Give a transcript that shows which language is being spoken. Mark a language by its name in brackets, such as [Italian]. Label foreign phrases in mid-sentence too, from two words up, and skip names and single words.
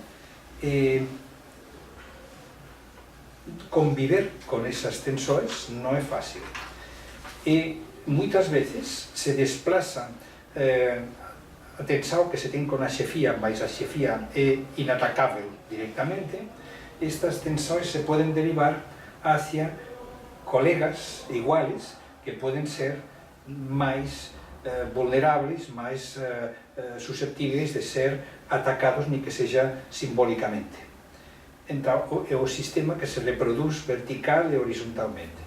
[Portuguese] Conviver com essas tensões não é fácil e muitas vezes se desplaça a tensão que se tem com a chefia, mas a chefia é inatacável diretamente. Estas tensões se podem derivar [Spanish] hacia colegas iguales [Galician] que poden ser máis vulnerables, máis [Portuguese] susceptíveis de ser atacados, ni que seja simbólicamente. [Galician] Entón, é o sistema que se reproduz vertical e horizontalmente.